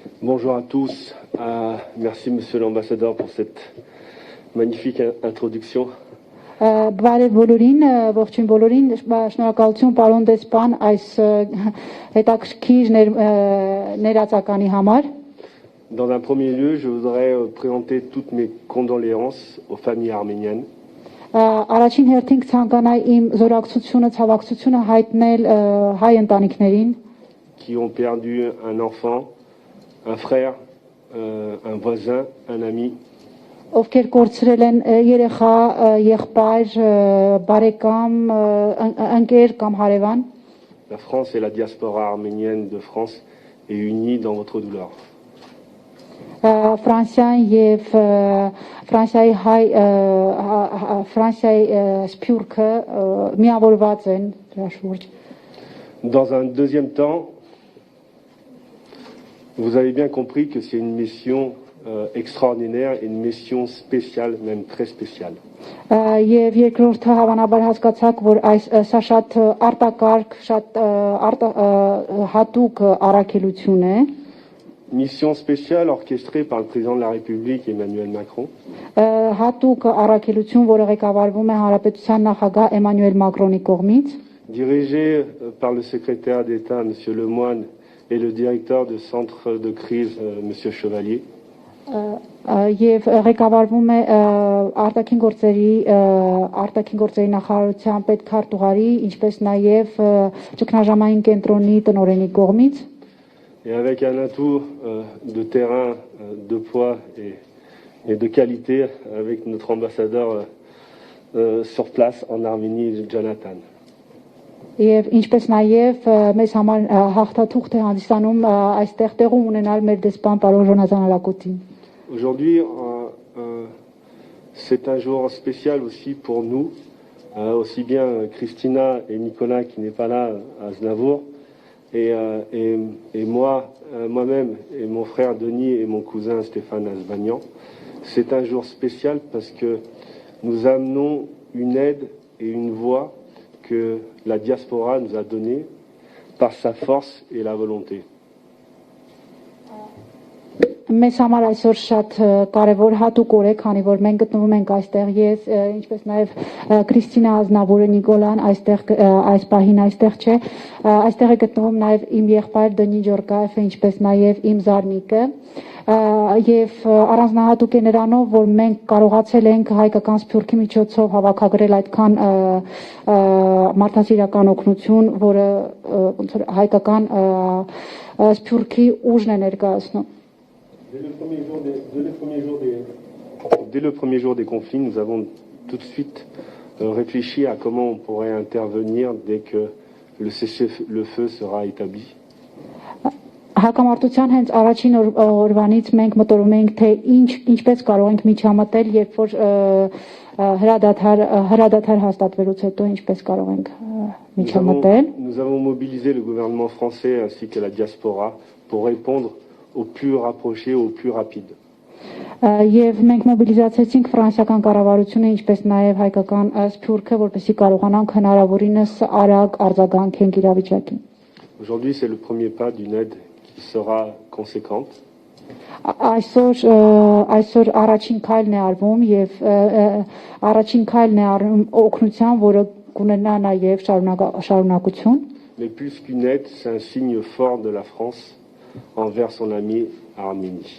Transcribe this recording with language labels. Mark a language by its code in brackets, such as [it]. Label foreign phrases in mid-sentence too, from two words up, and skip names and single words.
[fr] Bonjour à tous. Merci, Monsieur l'ambassadeur, pour cette magnifique introduction. [hy] Բարև բոլորին, ողջույն բոլորին, շնորհակալություն պարոն դեսպան այս հետաքրքիր ներածականի համար։ [fr] Dans un premier lieu, je voudrais présenter toutes mes condoléances aux familles arméniennes. [hy] Առաջին հերթին ցանկանայի իմ զորակցությունը, ցավակցությունը հայտնել հայ ընտանիքներին, [fr] qui ont perdu un enfant, un frère, un voisin, un ami. [hy] Ովքեր կորցրել են երեխա, եղբայր, բարեկամ, ընկեր կամ հարևան։ [fr] La France et la diaspora arménienne de France est unie dans votre douleur. [hy] Ֆրանսիան եւ Ֆրանսիայի հայ Ֆրանսիայի սփյուռքը միավորված են դրա շուրջ։ [fr] Dans un deuxième temps, vous avez bien compris que c'est une mission extraordinaire et une mission spéciale, même très spéciale. [hy] Եվ երկրորդը հավանաբար հասկացաք, որ սա շատ արտակարգ, շատ հատուկ առաքելություն է։ [fr] Mission spéciale orchestrée par le président de la République Emmanuel Macron. [hy] Հատուկ առաքելություն, որը ղեկավարվում է Հանրապետության նախագահ Էմանուել Մակրոնի կողմից։ [fr] Dirigée par le secrétaire d'État, Monsieur Lemoine, et le directeur du centre de crise, Monsieur Chevalier. [hy] Եվ ղեկավարվում է արտաքին գործերի նախարարության պետքարտուղարի, ինչպես նաև ճգնաժամային կենտրոնի տնօրենի կողմից։ [fr] Et avec un atout de terrain, de poids et de qualité avec notre ambassadeur sur place en Arménie, Jonathan. [hy] Եվ ինչպես նաև մեզ համար հաղթաթուղթ է հանդիսանում այստեղ տեղում ունենալ մեր դեսպան պարոն Ժոնատան Ալակոտին։ [fr] Aujourd'hui, c'est un jour spécial aussi pour nous, aussi bien Christina et Nicolas qui n'est pas là à Aznavour, et moi-même et mon frère Denis et mon cousin Stéphane Asbagnan. C'est un jour spécial parce que nous amenons une aide et une voix que la diaspora nous a donnée par sa force et la volonté. [hy] Մեզ համար այսօր շատ կարևոր հատուկ օր է, քանի որ մենք գտնվում ենք այստեղ, ես ինչպես նաև Քրիստինա Ազնավուրը, Նիկոլան այստեղ այս պահին այստեղ չէ, այստեղ է գտնվում նաև իմ եղբայր Դնի Ջորկաևը, ինչպես նաև իմ զարմիկը, եւ առանձնահատուկ է նրանով, որ մենք կարողացել ենք հայկական սփյուռքի միջոցով հավաքագրել այդքան մարդասիրական օգնություն, որը ոնց որ հայկական սփյուռքի ուժն է ներկայացնում։ [fr] Dès le premier jour des conflits, nous avons tout de suite réfléchi à comment on pourrait intervenir dès que le cessez-le-feu sera établi. [hy] Հակամարտության հենց առաջին օրվանից մենք մտորում ենք, թե ինչպես կարող ենք միջամտել, երբ որ հրադադար հաստատվելուց հետո ինչպես կարող ենք միջամտել։ [fr] Nous avons mobilisé le gouvernement français ainsi que la diaspora pour répondre au plus rapproché, au plus rapide. [hy] Եվ մենք մոբիլիզացեցինք ֆրանսիական կառավարությունը, ինչպես նաև հայկական սփյուռքը, որպեսզի կարողանանք հնարավորինս արագ արձագանքենք իրավիճակին։ [fr] Aujourd'hui, c'est le premier pas d'une aide qui sera conséquente. [hy] Այսօր առաջին քայլն է արվում եւ առաջին քայլն է արվում օգնության, որը կունենա նաև շարունակություն։ [fr] Mais plus qu'une aide, c'est un signe fort de la France envers son ami Arménie.